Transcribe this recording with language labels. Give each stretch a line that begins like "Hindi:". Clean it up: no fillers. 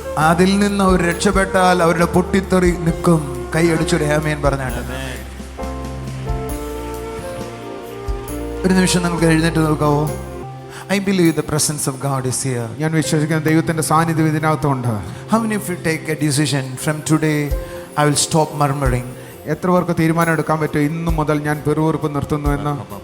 Malayalam: അതിൽ നിന്ന് അവർ രക്ഷപ്പെട്ടാൽ അവരുടെ പൊട്ടിത്തെറി നിൽക്കും. കൈ അടിച്ചൊരു ആമേൻ പറഞ്ഞാണ്ട് ഒരു നിമിഷം നമുക്ക് എഴുന്നേറ്റ് നോക്കാവോ?
English: I believe the presence of God is here.
Malayalam: ഞാൻ വിശ്വസിക്കുന്ന ദൈവത്തിന്റെ സാന്നിധ്യം ഇതിനകത്തുണ്ട്.
English: How many of you take a decision from today I will stop murmuring?
Malayalam: എത്ര പേർക്ക് തീരുമാനം എടുക്കാൻ പറ്റും, ഇന്നു മുതൽ ഞാൻ പെറുപെറുപ്പ് നിർത്തുന്നു എന്ന്?